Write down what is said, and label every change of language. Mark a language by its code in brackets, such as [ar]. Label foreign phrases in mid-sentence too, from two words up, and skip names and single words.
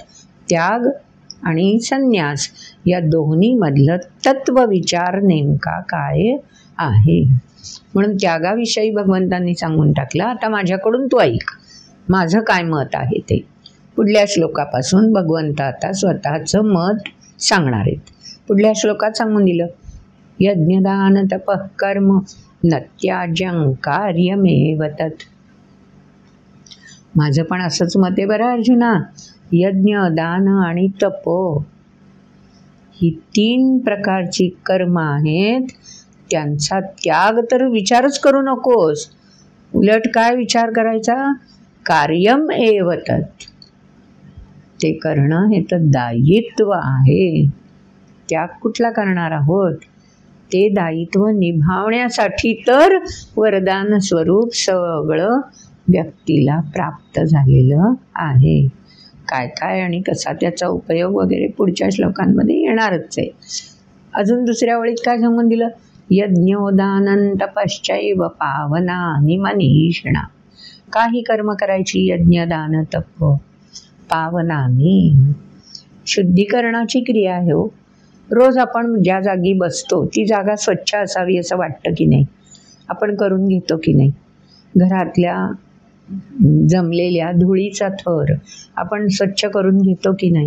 [mr] त्याग आणि संन्यास या दोन्हीमधलं तत्वविचार नेमका काय आहे, म्हणून त्यागाविषयी भगवंतांनी सांगून टाकलं. आता माझ्याकडून तू ऐक, माझं काय मत आहे ते. पुढल्या श्लोकापासून भगवंत आता स्वतःचं मत सांगणार आहेत. पुढल्या श्लोकात सांगून दिलं, [sa] यज्ञदान तपः कर्म न त्याज्यं कार्यमेव तत्. [mr] माझं पण असंच मत आहे बरं अर्जुना. यज्ञ, दान आणि तप ही 3 प्रकारची कर्म आहेत, त्यांचा त्याग तर विचारच करू नकोस. उलट काय विचार करायचा? [sa] कार्यम एव तत्, [mr] ते करणं हे तर दायित्व आहे. त्याग कुठला करणार आहोत? ते दायित्व निभावण्यासाठी तर वरदान स्वरूप सगळं व्यक्तीला प्राप्त झालेलं आहे. काय काय आणि कसा त्याचा उपयोग वगैरे पुढच्या श्लोकांमध्ये येणारच आहे. अजून दुसऱ्या ओळीत काय सांगून दिलं? [sa] यज्ञोदानं तपश्चैव पावनानि मनीषिणा. [mr] काही कर्म करायची, यज्ञ, दान, तप, पावनानि, शुद्धीकरणाची क्रिया आहे हो. रोज आपण ज्या जागी बसतो ती जागा स्वच्छ असावी असं वाटतं की नाही? आपण करून घेतो की नाही? घरातल्या जमलेल्या धुळीचा थर आपण स्वच्छ करून घेतो की नाही?